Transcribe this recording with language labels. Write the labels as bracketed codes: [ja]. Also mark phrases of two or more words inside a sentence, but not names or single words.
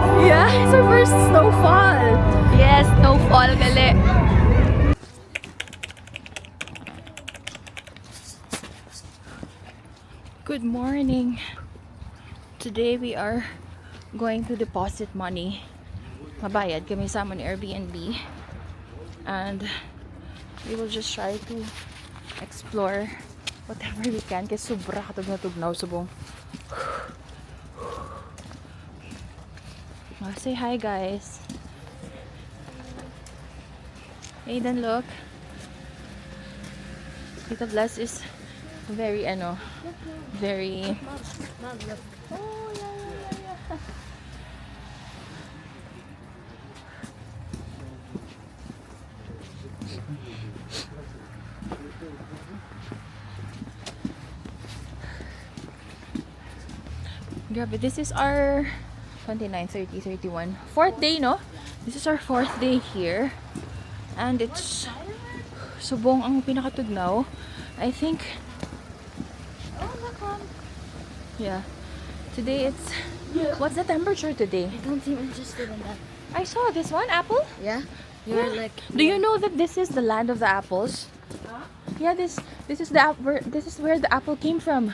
[en] Yeah, it's our first snowfall. Yes, snowfall gali. Good morning. Today we are going to deposit money [hil] mabayad kami sa amon Airbnb, [en] and we will just try to explore whatever we can [hil] kasi sobra katugnaw subong. [en] Say hi, guys. Aiden, look. Tita Bless is very very oh yeah. Grabe, this is our 29, 30, 31. Fourth day, no? This is our fourth day here. And it's [hil] subong ang pinakatugnaw. [en] I think, yeah. Today it's, what's the temperature today? I don't seem interested in that. I saw this one, apple. Yeah? You're like... Do you know that this is the land of the apples? Yeah, this is the this is where the apple came from.